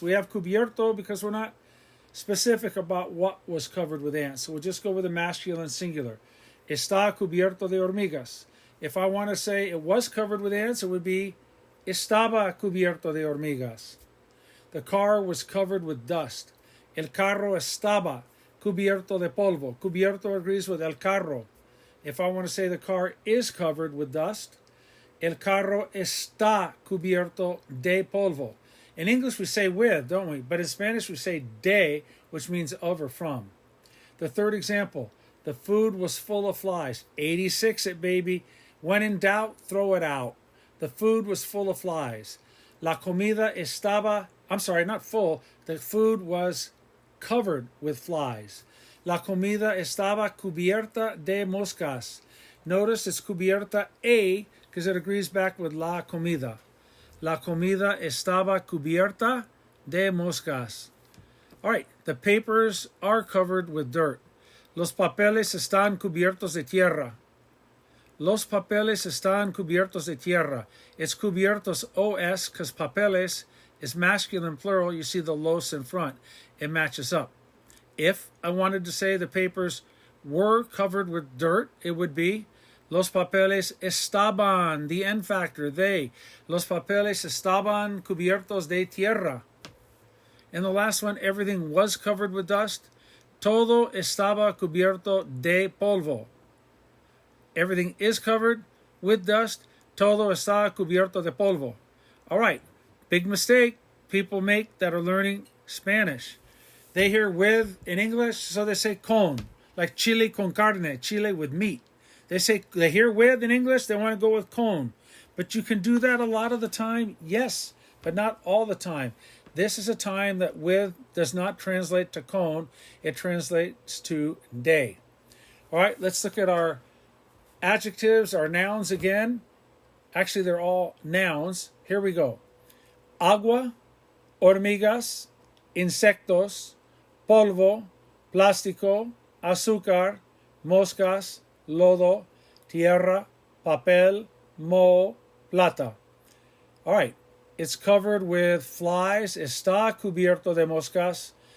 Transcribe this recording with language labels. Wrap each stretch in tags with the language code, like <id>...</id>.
<en>We have cubierto because we're not specific about what was covered with ants. So we'll just go with the masculine singular.</en> <es>Está cubierto de hormigas.</es> <en>If I want to say it was covered with ants, it would be</en> <es>estaba cubierto de hormigas.</es> <en>The car was covered with dust.</en> <es>El carro estaba cubierto de polvo.</es> <en>Cubierto agrees with el carro. If I want to say the car is covered with dust,</en> <es>el carro está cubierto de polvo.</es> <en>In English we say with, don't we? But in Spanish we say de, which means of or from. The third example, the food was full of flies. 86 it, baby. When in doubt, throw it out. The food was full of flies.</en> <es>La comida estaba,</es> <en>I'm sorry, not full. The food was covered with flies.</en> <es>La comida estaba cubierta de moscas.</es> <en>Notice it's cubierta a because it agrees back with la comida.</en> <es>La comida estaba cubierta de moscas.</es> <en>All right, the papers are covered with dirt.</en> <es>Los papeles están cubiertos de tierra. Los papeles están cubiertos de tierra.</es> <en>It's cubiertos os because papeles is masculine plural. You see the los in front. It matches up. If I wanted to say the papers were covered with dirt, it would be</en> <es>los papeles estaban,</es> <en>the N factor, they.</en> <es>Los papeles estaban cubiertos de tierra.</es> <en>And the last one, everything was covered with dust.</en> <es>Todo estaba cubierto de polvo.</es> <en>Everything is covered with dust.</en> <es>Todo está cubierto de polvo.</es> <en>All right, big mistake people make that are learning Spanish. They hear with in English, so they say con, like chile con carne, chile with meat. They hear with in English, they want to go with con. But you can do that a lot of the time, yes, but not all the time. This is a time that with does not translate to con, it translates to de. All right, let's look at our adjectives, our nouns again. Actually, they're all nouns. Here we go.</en> <es>Agua, hormigas, insectos, polvo, plástico, azúcar, moscas, lodo, tierra, papel, moho, plata.</es> <en>All right, it's covered with flies.</en> <es>Está cubierto de moscas.</es>